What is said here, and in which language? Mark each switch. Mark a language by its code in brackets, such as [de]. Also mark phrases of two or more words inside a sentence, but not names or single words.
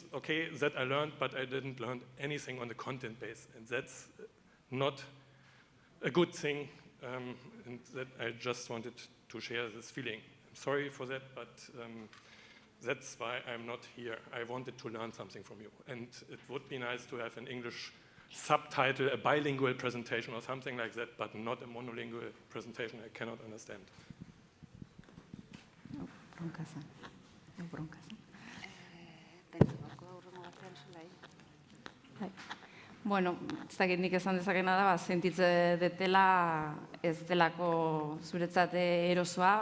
[en] Okay, that I learned, but I didn't learn anything on the content base, and that's not a good thing, and that I just wanted to share this feeling. I'm sorry for that, but that's why I'm not here. I wanted to learn something from you, and it would be nice to have an English subtitle, a bilingual presentation or something like that, but not a monolingual presentation I cannot understand. [eu] Bueno, ez dakit nik esan dezakena da, sentitze detela ez delako zuretzat erosoa.